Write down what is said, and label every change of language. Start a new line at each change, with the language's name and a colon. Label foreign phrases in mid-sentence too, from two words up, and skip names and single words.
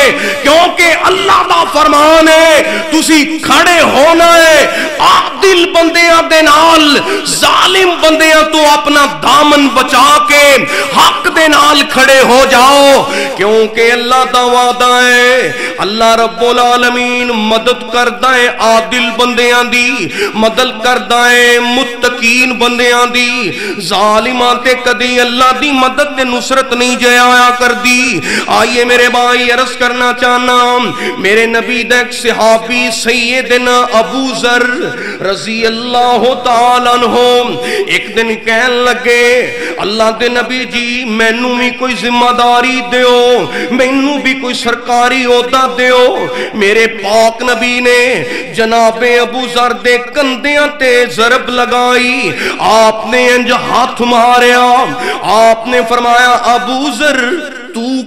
Punjabi: کیونکہ اللہ دا فرمان ہے تسی کھڑے ہونا ہے عادل بندیاں دے نال، ظالم بندیاں توں اپنا دامن بچا کے حق دے نال کھڑے ہو جاؤ، کیونکہ اللہ دا وعدہ ہے,
Arabic: الله رب العالمين
Punjabi: مدد کردا ہے عادل بندیاں دی، مدد کردا ہے متقین بندیاں دی، ظالماں تے کدی اللہ دی مدد تے نصرت نہیں جایا کردی. آئیے میرے بھائی عرض کرنا چاہنا، میرے نبی دا اک صحابی سیدنا ابو ذر
Arabic: رضي الله تعالى عنه
Punjabi: اک دن کہن لگے، اللہ دے نبی جی مینوں بھی کوئی ذمہ داری دیو، مینوں بھی کوئی سرکاری عہدہ دیو. میرے پاک نبی نے جنابے ابو ذر دے کندھیاں تے ضرب لگائی، آپنے انج ہتھ ماریا، آپنے فرمایا ابو ذر تو